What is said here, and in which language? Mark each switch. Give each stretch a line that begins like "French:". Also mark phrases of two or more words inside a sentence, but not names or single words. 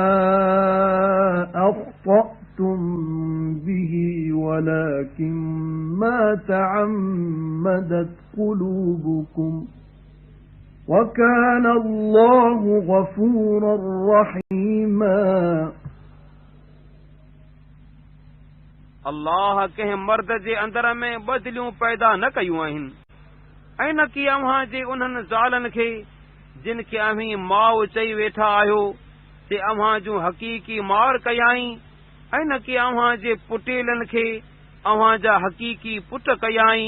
Arabic: أخطأتم به ولكن ما تعمدت قلوبكم وكان الله غفورا رحيما.
Sindhi: अल्लाह कंहिं मर्द जे अंदर में बदलियूं पैदा न कयूं आहिनि ऐं न की अव्हां जे उन्हनि ज़ालनि खे जिन खे अव्हीं माउ चई वेठा आहियो ते अव्हां जूं हक़ीक़ी मार कयाई ऐं न की अव्हां जे पुटेलनि खे अव्हां जा हक़ीक़ी पुट कयाई।